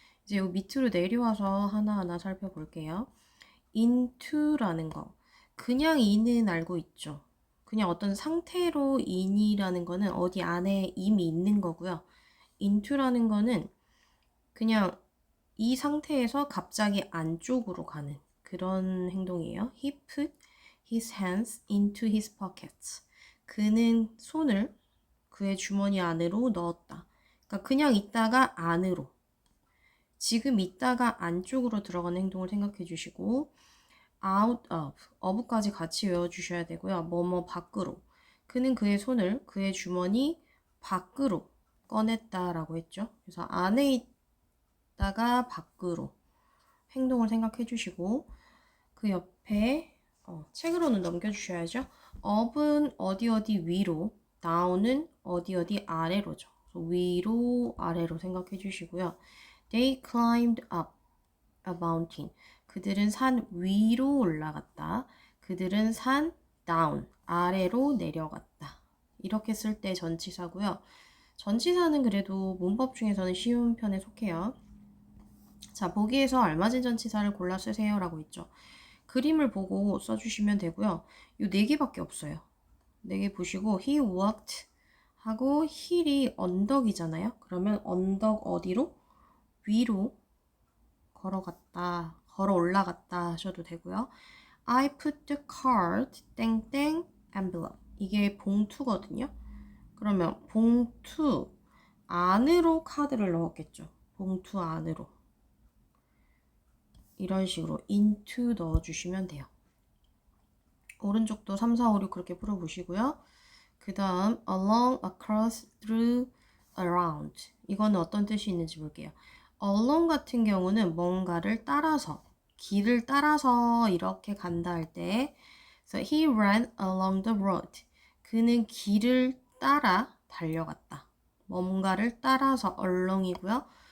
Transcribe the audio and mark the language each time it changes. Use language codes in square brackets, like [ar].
[ko] 이제 이 밑으로 내려와서 하나하나 살펴볼게요. into라는 거, 그냥 in은 알고 있죠. 그냥 어떤 상태로 in이라는 거는 어디 안에 이미 있는 거고요. into라는 거는 그냥 이 상태에서 갑자기 안쪽으로 가는 그런 행동이에요. [en] He put his hands into his pockets. [ko] 그는 손을 그의 주머니 안으로 넣었다. 그러니까 그냥 있다가 안으로. 지금 있다가 안쪽으로 들어가는 행동을 생각해 주시고 out of, of까지 같이 외워주셔야 되고요. 뭐뭐 밖으로. 그는 그의 손을 그의 주머니 밖으로 꺼냈다라고 했죠. 그래서 안에 있다가 밖으로 행동을 생각해 주시고 그 옆에 책으로는 넘겨주셔야죠. up은 어디 어디 위로, down은 어디 어디 아래로죠. 위로 아래로 생각해 주시고요. [en] They climbed up a mountain. [ko] 그들은 산 위로 올라갔다. 그들은 산 down, 아래로 내려갔다. 이렇게 쓸 때 전치사고요. 전치사는 그래도 문법 중에서는 쉬운 편에 속해요. 자, 보기에서 알맞은 전치사를 골라 쓰세요 라고 있죠. 그림을 보고 써주시면 되고요. 이 4개밖에 없어요. 4개 보시고 he walked 하고 hill이 언덕이잖아요. 그러면 언덕 어디로? 위로 걸어갔다, 걸어 올라갔다 하셔도 되고요. [en] I put the card 땡땡 envelope. [ko] 이게 봉투거든요. 그러면 봉투 안으로 카드를 넣었겠죠. 봉투 안으로. 이런 식으로 into 넣어주시면 돼요. 오른쪽도 3, 4, 5, 6 그렇게 풀어보시고요. 그 다음 along, across, through, around. 이거는 어떤 뜻이 있는지 볼게요. along 같은 경우는 뭔가를 따라서, 길을 따라서 이렇게 간다 할 때 [en] so he ran along the road. [ko] 그는 길을 따라 달려갔다. 뭔가를 따라서 along이고요.